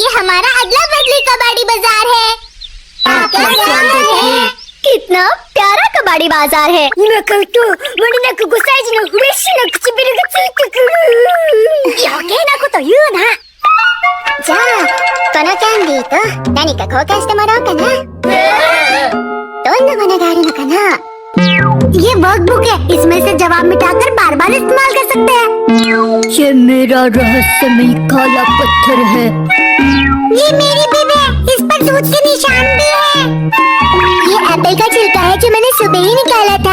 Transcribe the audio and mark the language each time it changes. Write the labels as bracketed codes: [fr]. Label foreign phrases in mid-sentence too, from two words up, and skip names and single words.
[hi] हमारा अदला बदली कबाड़ी बाजार है। कितना प्यारा कबाड़ी बाजार है। जा, [ja] このキャンディーと何か交換してもらおうかな。どんなものがあるのかな? [hi] ये वर्कबुक है, इसमें से जवाब मिटाकर बार बार इस्तेमाल कर सकते हैं। ये मेरा रहस्यमय काला पत्थर है। ये मेरी भी है, इस पर दूध के निशान भी है। ये एप्पल का छिलका है जो मैंने सुबह ही निकाला था।